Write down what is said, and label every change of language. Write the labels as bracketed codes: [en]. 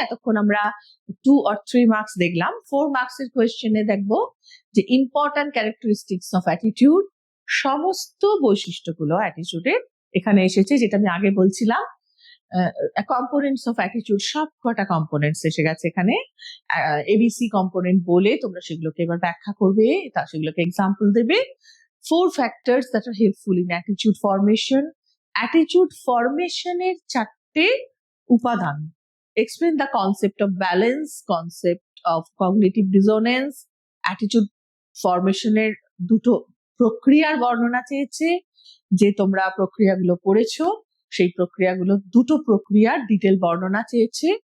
[bn] এতক্ষণ আমরা 2 or 3 marks দেখলাম। 4 মার্কস এর কোয়েশ্চেনে দেখবো যে ইম্পর্টেন্ট ক্যারেক্টারিস্টিক্স অফ অ্যাটিটিউড, সমস্ত বৈশিষ্ট্যগুলো অ্যাটিটিউডের এখানে এসেছে, যেটা আমি আগে বলছিলাম। কম্পোনেন্টস অফ অ্যাটিটিউড, সব কটা কম্পোনেন্টস এসে গেছে এখানে। এবিসি কম্পোনেন্ট বলে তোমরা সেগুলোকে এবার ব্যাখ্যা করবে, সেগুলোকে এক্সাম্পল দেবে। [en] 4 factors that are helpful in attitude formation. [bn] Attitude ফরমেশনের 4টে উপাদান। [en] Explain the concept of balance, concept of cognitive dissonance. [bn] Attitude ফরমেশনের 2টো প্রক্রিয়ার বর্ণনা চেয়েছে, যে তোমরা প্রক্রিয়াগুলো পড়েছো সেই প্রক্রিয়াগুলো 2টো প্রক্রিয়ার ডিটেল বর্ণনা চেয়েছে।